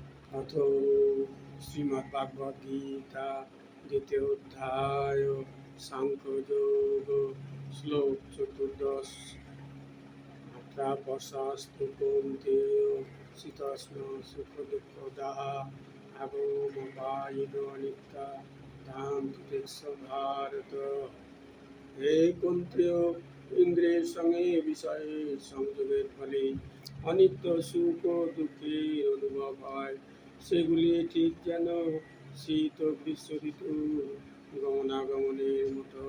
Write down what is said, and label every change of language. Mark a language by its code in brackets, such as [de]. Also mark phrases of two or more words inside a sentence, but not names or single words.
[sa] अथ श्रीमद्भगवद्गीता द्वितीय अध्याय सांख्ययोग श्लोक चतुर्दश अत्रापशास्तु कौन्तेय शीतोष्ण सुखदुःखदाः आगमोपायिनो अनित्या धाम भारत। [bn] হে কুন্তীয় ইন্দ্রিয়ের সঙ্গে বিষয়ের সংযোগের ফলে অনিত্য সুখ ও দুঃখের অনুভব হয়, সেগুলি ঠিক যেন শীত ও গ্রীষ্ম ঋতু গমনাগমনের মতো।